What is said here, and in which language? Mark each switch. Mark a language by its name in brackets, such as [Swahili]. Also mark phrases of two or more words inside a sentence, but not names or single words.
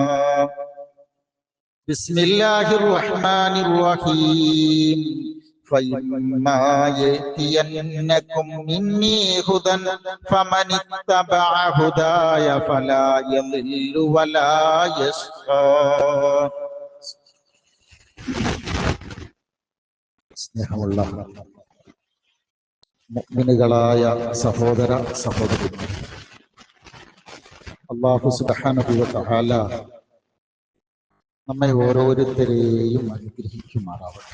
[Arabic] بسم الله الرحمن الرحيم. فإما يأتينكم مني هدى فمن اتبع هداي فلا يضل ولا يشقى. [Malayalam] സ്നേഹമുള്ള മുഅ്മിനുകളായ സഹോദര സഹോദരിമാർ, [Arabic] الله سبحانه وتعالى [Malayalam] നമ്മെ ഓരോരുത്തരെയും അനുഗ്രഹിക്കുമാറാവട്ടെ.